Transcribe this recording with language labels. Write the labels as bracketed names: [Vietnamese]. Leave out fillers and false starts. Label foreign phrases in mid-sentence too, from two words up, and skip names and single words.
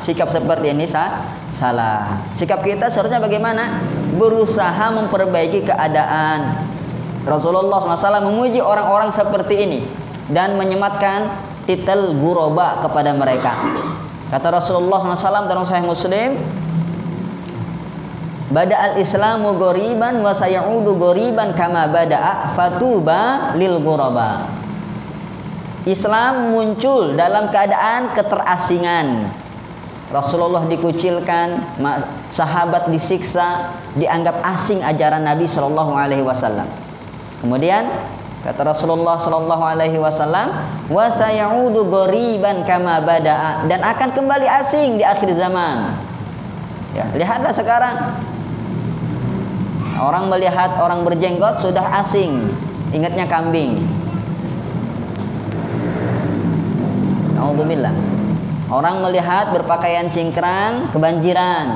[Indonesian] Sikap seperti ini salah. Sikap kita seharusnya bagaimana? Berusaha memperbaiki keadaan. Rasulullah SAW memuji orang-orang seperti ini dan menyematkan titel ghuraba kepada mereka. Kata Rasulullah SAW dalam Sahih Muslim, [Arabic] بدأ الإسلام غريبا وسيعود غريبا كما بدأ فطوبى للغرباء. [Indonesian] Islam muncul dalam keadaan keterasingan. Rasulullah dikucilkan, sahabat disiksa, dianggap asing ajaran Nabi [Arabic] صلى الله عليه وسلم. [Indonesian] Kemudian kata Rasulullah [Arabic] صلى الله عليه وسلم, وسيعود غريبا كما بدأ, [Indonesian] dan akan kembali asing di akhir zaman. Ya, lihatlah sekarang. Orang melihat orang berjenggot sudah asing, ingatnya kambing. Alhamdulillah. Orang melihat berpakaian cingkrang, kebanjiran.